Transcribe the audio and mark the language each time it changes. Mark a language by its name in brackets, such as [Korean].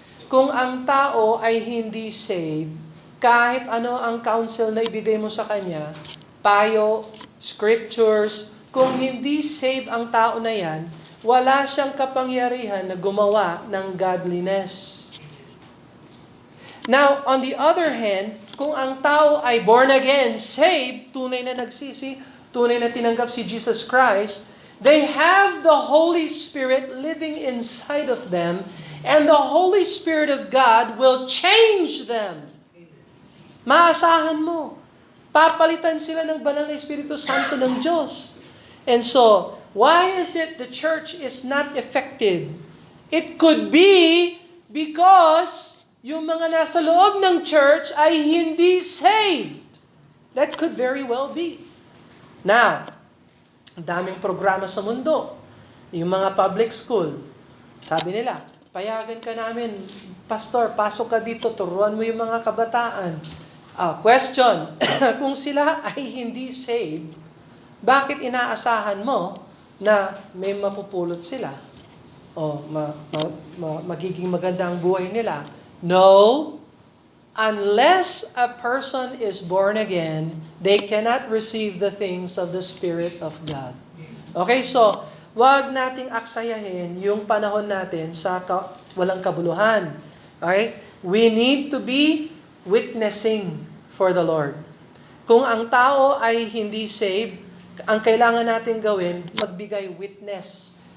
[Filipino] Kung ang tao ay hindi saved, kahit ano ang counsel na ibigay mo sa kanya, payo, scriptures, kung hindi save ang tao na yan, wala siyang kapangyarihan na gumawa ng godliness. [English] Now, on the other hand, kung ang tao ay born again, saved, tunay na nagsisi, tunay na tinanggap si Jesus Christ, they have the Holy Spirit living inside of them, and the Holy Spirit of God will change them. [Filipino] Maasahan mo. Papalitan sila ng banal na Espiritu Santo ng Diyos. [English] And so, why is it the church is not effective? [Filipino] It could be because yung mga nasa loob ng church ay hindi saved. [English] That could very well be. Now, ang daming programa sa mundo. [Filipino] Yung mga public school, sabi nila, payagan ka namin, Pastor, pasok ka dito, turuan mo yung mga kabataan. Question, kung sila ay hindi saved, bakit inaasahan mo na may mapupulot sila? O magiging maganda ang buhay nila? [English] No, unless a person is born again, they cannot receive the things of the Spirit of God. [Filipino] Okay, so, wag nating aksayahin yung panahon natin sa walang kabuluhan. Okay? [English] We need to be witnessing for the Lord. [Filipino] Kung ang tao ay hindi saved, ang kailangan natin gawin, magbigay witness.